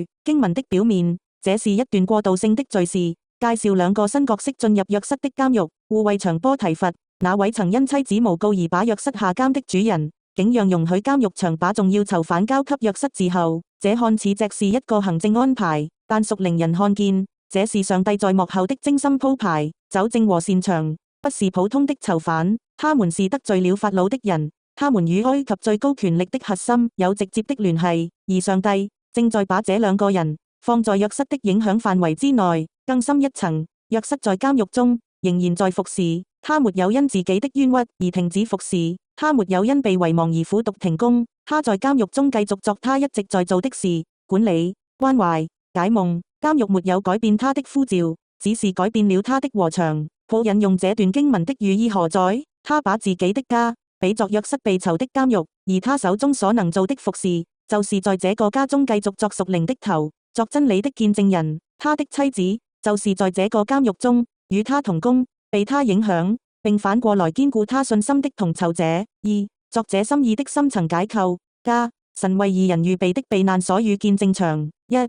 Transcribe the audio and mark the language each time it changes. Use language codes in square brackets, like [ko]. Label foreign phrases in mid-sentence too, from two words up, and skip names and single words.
[zh] 經文的表面，這是一段過渡性的敘事，介紹兩個新角色進入約瑟的監獄。護衛長波提乏，那位曾因妻子誣告而把約瑟下監的主人，竟讓容許監獄長把重要囚犯交給約瑟伺候。這看似只是一個行政安排，但屬靈人看見，這是上帝在幕後的精心鋪排。酒政和擅長不是普通的囚犯，他們是得罪了法老的人，他們與埃及最高權力的核心有直接的聯繫，而上帝正在把這兩個人放在約瑟的影響範圍之內。更深一層，約瑟在監獄中仍然在服侍，他沒有因自己的冤屈而停止服侍，他沒有因被遺忘而苦讀停工，他在監獄中繼續做他一直在做的事，管理、關懷、解夢。監獄沒有改變他的呼召，只是改變了他的禾場。保引用這段經文的寓意何在？他把自己的家比作約瑟被囚的監獄，而他手中所能做的服侍，就是在這個家中繼續作屬靈的頭，作真理的見證人。他的妻子就是在這個監獄中與他同工，被他影響，並反過來堅固他信心的同囚者。2. 作者心意的深層解構。家，神為義人預備的避難所與見證場。1.